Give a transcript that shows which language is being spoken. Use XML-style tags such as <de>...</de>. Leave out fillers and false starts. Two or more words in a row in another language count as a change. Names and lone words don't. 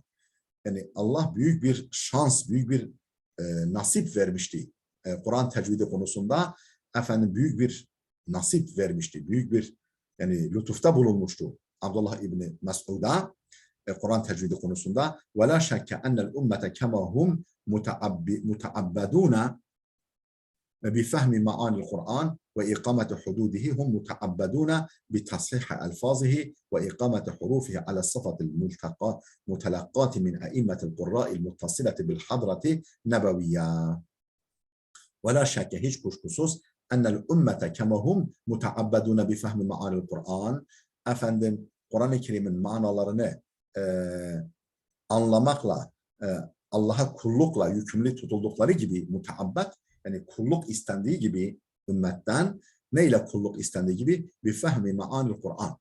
<tr>Yani Allah büyük bir şans, büyük bir nasip vermişti. Kur'an tecvidi konusunda efendim büyük bir nasip vermişti. Büyük bir yani lütufta bulunmuştu Abdullah İbni Mes'ud'a Kur'an tecvidi konusunda.</tr> <ar>ولا شك أن الأمة كما هم متعبدون بفهم معاني القرآن وإقامة حدوده هم متعبدون بتصحيح ألفاظه وإقامة حروفه على الصفة المتلقاة من أئمة القراء المتصلة بالحضرة النبوية. ولا شك</ar> <tr>hiç kuşkusuz</tr> <ar>أن الأمة كما هم متعبدون بفهم معاني القرآن.</ar> <tr>Efendim Kur'an-ı Kerim'in manalarını anlamakla Allah'a kullukla yükümlü tutuldukları gibi mutaabbed, yani kulluk istendiği gibi ümmetten, neyle kulluk istendiği gibi?</tr> <ar>بفهم معاني القرآن.</ar>